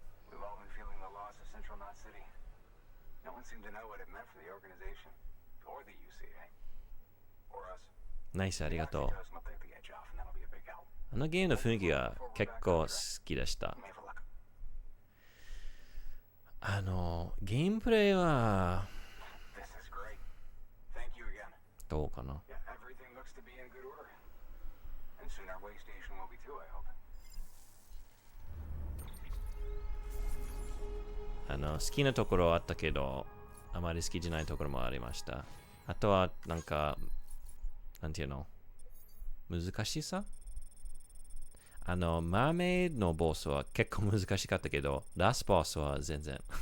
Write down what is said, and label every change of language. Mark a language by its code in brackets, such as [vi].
[en] We've all been feeling the loss of Central Knot City. No one seemed to know what it meant for the organization, or the UCA, or us. [ja] ナイス、ありがとう。 [en] Does look like the edge off, and that'll be a big help. [ja] あのゲームの雰囲気が結構好きでした。 [en] Let me have a look. [ja] ゲームプレイは [en] This is great. Thank you again. [ja] どうかな。 [en] Yeah, everything looks to be in good order. And soon our way station will be too, I hope. [ja] 好きなところはあったけど、あまり好きじゃないところもありました。あとは、なんか、なんていうの、難しさ、マーメイドのボスは結構難しかったけど、ラスボスは全然。